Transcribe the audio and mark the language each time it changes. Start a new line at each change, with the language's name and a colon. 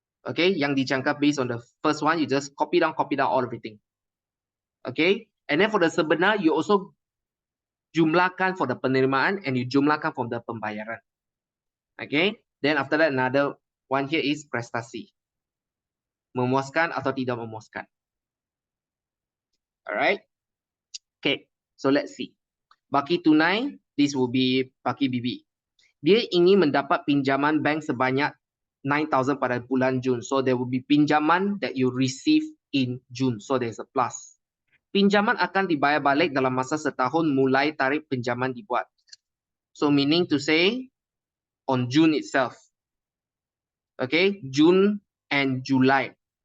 English: Okay,
Malay: yang dijangka
English: based on the first one, you just copy down all everything. Okay, and then for the sebenar, you also jumlahkan for the penerimaan and you jumlahkan for the pembayaran. Okay, then after that another one here is prestasi.
Malay: Memuaskan atau tidak memuaskan.
English: Alright. Okay, so let's see.
Malay: Baki tunai,
English: this will be
Malay: baki BB. Dia ingin mendapat pinjaman bank sebanyak 9,000 pada bulan Jun.
English: So there will be pinjaman that you receive in June. So there's a plus.
Malay: Pinjaman akan dibayar balik dalam masa setahun mulai tarikh pinjaman dibuat.
English: So meaning to say on June itself. Okay, June and July.